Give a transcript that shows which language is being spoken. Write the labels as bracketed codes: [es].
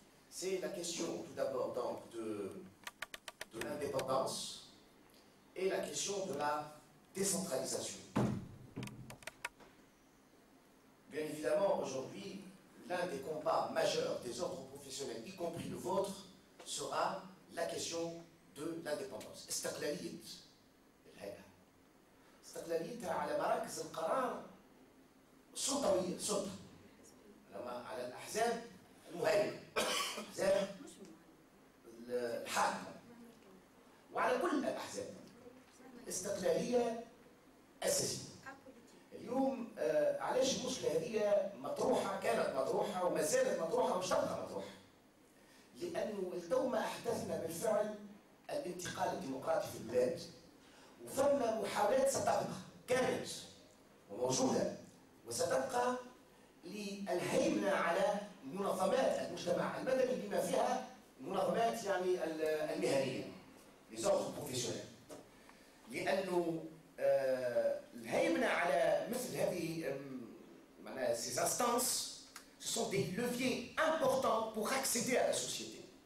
[fr] C'est la question tout d'abord donc de l'indépendance et la question de la décentralisation. Bien évidemment, aujourd'hui, l'un des combats majeurs des ordres professionnels, y compris le vôtre, sera la question de l'indépendance. [ar] استقلالية الهيئة. استقلاليتها على مراكز القرار السلطوية، السلطة. على الأحزاب المهيمنة، الأحزاب الحاكمة، وعلى كل الأحزاب. استقلالية أساسية. اليوم علاش المشكلة هذه مطروحة، كانت مطروحة وما زالت مطروحة ومش تبقى مطروحة. لأنه التو ما أحدثنا بالفعل الانتقال الديمقراطي في البلاد، وفما محاولات ستبقى كانت وموجودة وستبقى للهيمنة على منظمات المجتمع المدني بما فيها منظمات يعني المهنية [fr] les ordres professionnels. [ar] لأنه الهيمنة على مثل هذه معناها [fr] ces instances, ce sont des leviers importants pour accéder à la société.